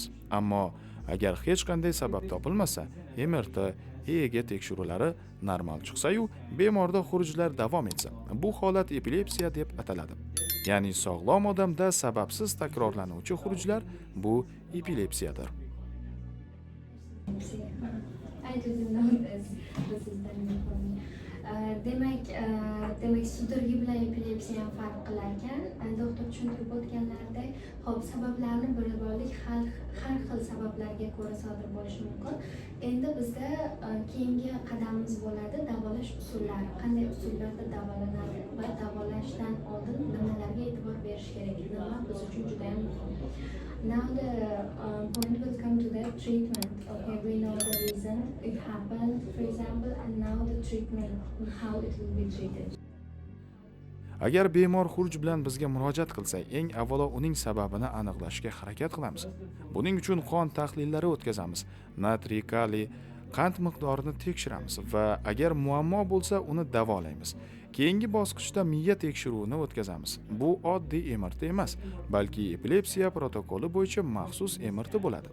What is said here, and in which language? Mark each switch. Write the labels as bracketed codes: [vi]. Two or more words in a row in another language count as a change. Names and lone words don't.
[uz] Ammo agar hech qanday sabab topilmasa, MRT, EEG tekshiruvlari normal chiqsa-yu, bemorda xurujlar davom etsa, bu holat epilepsiya deb ataladi. Ya'ni sog'lom odamda sababsiz takrorlanuvchi xurujlar bu epilepsiyadir. [en] I didn't know this. This is the new for me. [uz] Demak, sudragi bilan epilepsiya farq qilar ekan. Doktor tushuntirib o'tganlaridek, xo'p, sabablarni bilib oldik, har xil sabablarga ko'ra sodir bo'lishi mumkin. Endi bizda keyingi qadamimiz bo'ladi davolash usullari. Qanday usullarda davolanadi va davolashdan oldin nimalarga e'tibor berish kerak? Nima biz uchun juda ham muhim. [en] Now the point will come to the treatment. Okay, we know the reason it happened, for example, and now the treatment, how it will be treated. [uz] Agar bemor xuruj bilan bizga murojaat qilsa, eng avvalo uning sababini aniqlashga harakat qilamiz. Buning uchun qon tahlillari o'tkazamiz. Natriy, kaliy, qand miqdorini tekshiramiz va agar muammo bo'lsa, uni davolaymiz. Keyingi bosqichda miya tekshiruvini o'tkazamiz. Bu oddiy MRT emas, balki epilepsiya protokoli bo'yicha maxsus MRT bo'ladi.